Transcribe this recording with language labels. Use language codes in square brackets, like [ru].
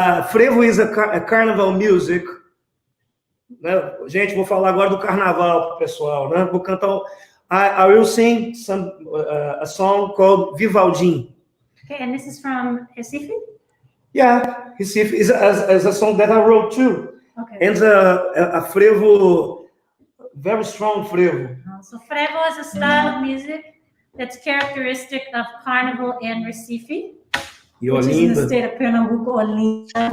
[en] Frevo is a carnival music. [pt] Né? Gente, vou falar agora do carnaval pro pessoal, né? Vou cantar. [en] I will sing a song called Vivaldim. Okay, and this is from Recife? Yeah, Recife is a song that I wrote too. Okay. And a frevo, very strong frevo. So frevo is a style of music that's characteristic of Carnival and Recife, which is in the state of Pernambuco, Olinda.